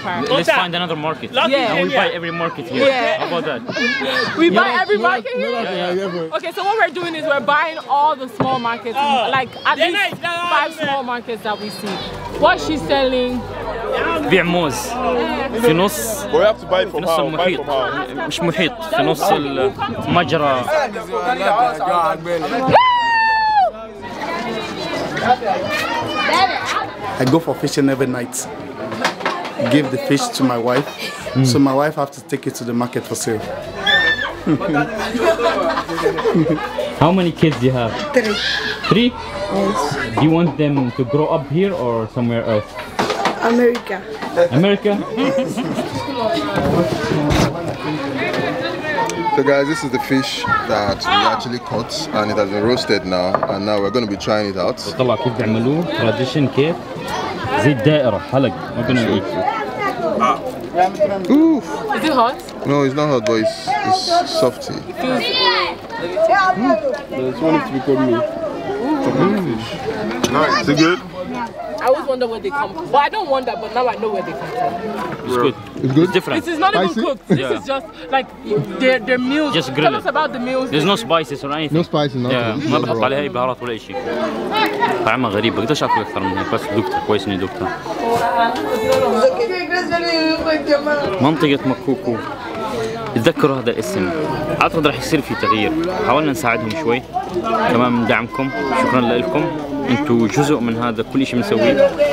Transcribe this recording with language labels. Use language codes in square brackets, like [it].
[en] Let's find another market. Yeah. And we buy every market here. Yeah. How about that? We buy every market here? Okay, so what we're doing is we're buying all the small markets, like at least 5 small markets that we see. What she's selling. [ar] بيع موز في نص في نص المحيط، مش محيط، في نص المجرى. [en] I go for fishing every night. Give the fish to my wife, so my wife have to take it to the market for sale. How many kids do you have? 3. Yes. Do you want them to grow up here or somewhere else? America. America? So guys, this is the fish that we actually caught and it has been roasted now, and now we're going to be trying it out. [ar] طلع كيف بيعملوه tradition كيف زي الدائرة حلق ما قلنا ايه. Oof. [en] Is it hot? No, it's not hot, but it's softy. There's one to be called me. Nice. Is it good? I always wonder where they come from. Well, I don't wonder, but now I know where they come from. It's good. It's good? It's different. This is not even Spicy? cooked. This is just like their meals. Just grill Tell us it. about the meals. There's no spices or anything. No spice, nothing. [ar] ما بحط عليها أي بهارات ولا أي شيء. طعمها غريب، بقدرش آكل أكثر من هيك، بس ذقتها كويس إني ذقتها. منطقة مكوكو. تذكروا هذا الاسم، أعتقد راح يصير في تغيير، حاولنا نساعدهم شوي، كمان من دعمكم، شكرا لكم، أنتوا جزء من هذا كل شيء بنسويه.